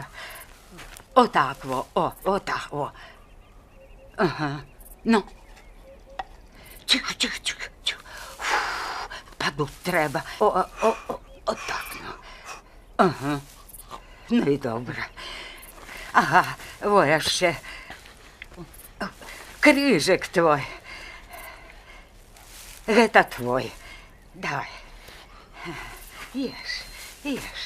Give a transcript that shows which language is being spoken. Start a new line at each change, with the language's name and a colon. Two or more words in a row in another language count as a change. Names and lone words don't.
Ukrainian: Отак во, отак во. Ага, ну. Тихо, тихо, тихо, тихо. Подуть треба. Отак, ну. Ага. Ну і добре. Ага, во ще.
Belarusian: Крижик твой. Гэта твой.
Russian: Давай. Ешь, ешь.